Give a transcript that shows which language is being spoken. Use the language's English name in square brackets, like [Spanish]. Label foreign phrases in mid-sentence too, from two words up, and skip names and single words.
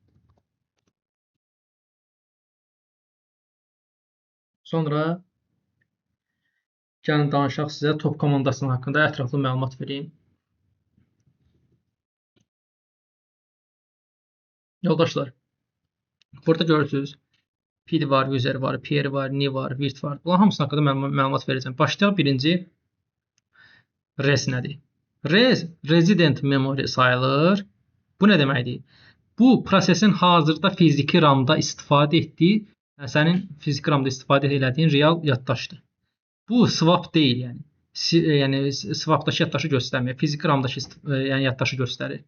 [Azerbaijani] Sonra gəlin danışaq sizə top komandasının haqqında ətraflı məlumat vereyim. Yoldaşlar, burada görürsünüz, pid var, user var, peer var, new var, virt var. Bunların hamısının haqqında məlumat verəcəm. Başlayaq birinci res nədir? Res, [English] resident memory [Azerbaijani] sayılır. Bu nə deməkdir? Bu prosesin hazırda fiziki RAM-da istifadə etdiyi, sənin fiziki RAM-da istifadə elədiyin real yaddaşdır. Bu swap deyil, yəni. Yəni swapdakı yaddaşı göstərmir. Fiziki RAM-dakı yəni yaddaşı göstərir.